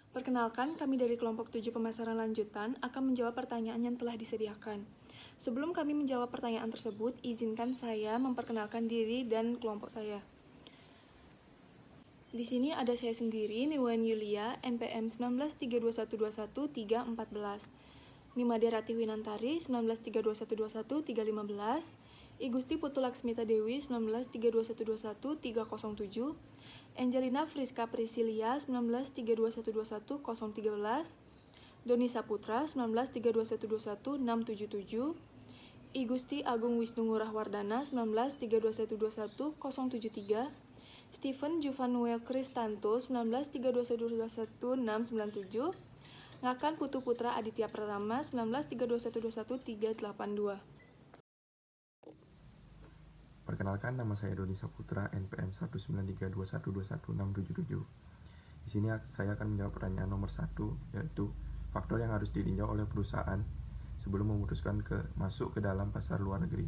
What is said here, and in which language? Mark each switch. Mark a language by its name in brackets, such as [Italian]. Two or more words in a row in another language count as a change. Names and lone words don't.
[Indonesian] Perkenalkan, kami dari kelompok 7 pemasaran lanjutan akan menjawab pertanyaan yang telah disediakan. Sebelum kami menjawab pertanyaan tersebut, izinkan saya memperkenalkan diri dan kelompok saya. Di sini ada saya sendiri, Niwan Yulia, NPM 1932121314. Nimade Rati Winantari 1932121315, Igusti Putu Laksmita Dewi 1932121307, Angelina Friska Priscilia 1932121013, Doni Saputra 1932121677, Igusti Agung Wisnu Ngurah Wardana 1932121073, Stephen Juvanuel Kristanto 1932121697, Ngakan Putu Putra Aditya Pratama 1932121382. Perkenalkan, nama saya Doni Saputra, NPM 19321211677. Di sini saya akan menjawab pertanyaan nomor 1, yaitu faktor yang harus ditinjau oleh perusahaan sebelum memutuskan masuk ke dalam pasar luar negeri.